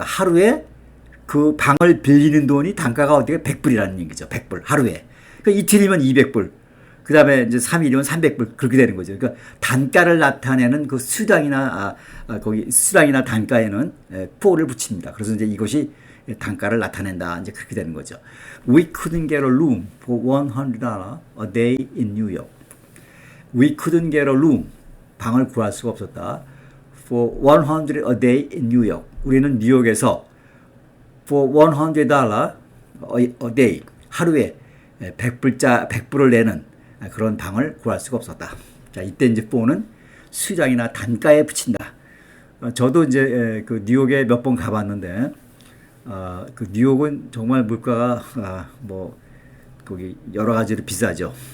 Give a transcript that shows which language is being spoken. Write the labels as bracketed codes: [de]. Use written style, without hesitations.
[ko] 하루에 그 방을 빌리는 돈이 단가가 어떻게 100불이라는 얘기죠. 100불 하루에. 그러니까 이틀이면 200불. 그 다음에 이제 3일이면 300불 그렇게 되는 거죠. 그러니까 단가를 나타내는 그 수당이나 거기 수당이나 단가에는 for를 붙입니다. 그래서 이제 이것이 단가를 나타낸다. 이제 그렇게 되는 거죠. [en] We couldn't get a room for $100 a day in New York. We couldn't get a room. [ko] 방을 구할 수가 없었다. [en] For $100 a day in New York. [ko] 우리는 뉴욕에서 [en] for $100 a day. [ko] 하루에 100불을 내는 그런 방을 구할 수가 없었다. 자, 이때 이제 for는 수량이나 단가에 붙인다. 저도 이제 그 뉴욕에 몇 번 가봤는데, 그 뉴욕은 정말 물가가 뭐 거기 여러 가지로 비싸죠.